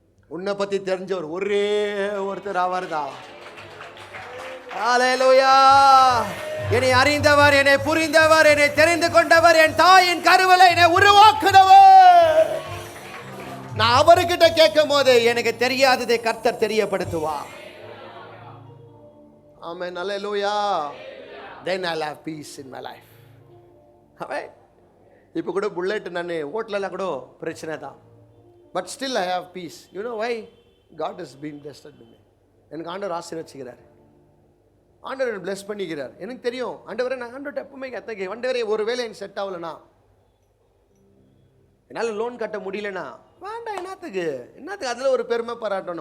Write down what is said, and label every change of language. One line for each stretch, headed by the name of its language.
Tamil: உன்னை பத்தி தெரிஞ்சவர் ஒரே ஒருத்தர் அவர்தான். ஹல்லேலூயா. என்னை அறிந்தவர், என்னை புரிந்தவர், என்னை தெரிந்து கொண்டவர், என் தாயின் கருவிலே என்னை உருவாக்குனவர். நான் அவர்கிட்ட கேட்கும் போது எனக்கு தெரியாததை கர்த்தர் தெரியப்படுத்துவார்.
English: Amen. Hallelujah. Then I'll have peace in my life. Alright.
Tamil: இப்போ கூட புல்லட் நான் ஓட்டலாம் கூட பிரச்சனை தான்.
English: But still I have peace. You know why? God has been blessed me.
Tamil: எனக்கு ஆண்டவர் ஆசீர்வதிக்கிறார். ஆண்டவர் என்னை பிளெஸ் பண்ணிக்கிறார். எனக்கு தெரியும் ஆண்டவரே, நான் ஆண்டவர்கிட்ட எப்பவுமே கற்றுக்கேன், ஆண்டவரே ஒருவேளை எனக்கு செட் ஆகலைனா, என்னால் லோன் கட்ட முடியலனா வேண்டாம், என்னத்துக்கு அதில் ஒரு பெருமை பாராட்டம்.